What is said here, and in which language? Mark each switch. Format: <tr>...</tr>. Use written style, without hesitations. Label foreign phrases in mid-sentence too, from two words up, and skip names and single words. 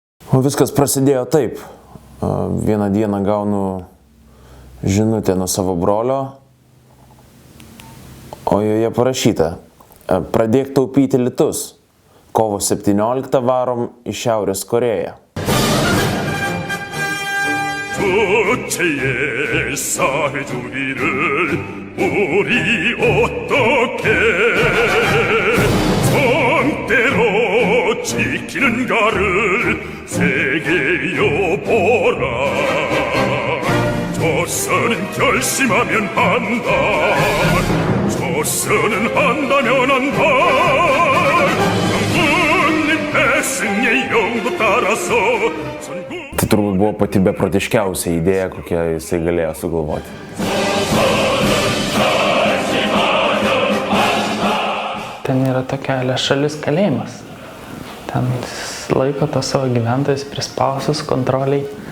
<lt>O viskas prasidėjo taip. Vieną dieną gaunu žinutę nuo savo brolio, o joje parašyta: pradėk taupyti litus. Kovo 17 varom į Šiaurės Korėją.</lt> <ko>주체의 사회주의를 우리 어떻게 성대로 지키는가를 세계여 보라. 조선은 결심하면 한다. 조선은 한다면 한다. 장군님 배승의 영도 따라서</ko> <lt>Tai turbūt buvo pati beprotiškiausia idėja, kokią jisai galėjo sugalvoti. Ten yra tokia šalis kalėjimas. Ten laiko tos savo gyventojus prispausus kontroliai.</lt>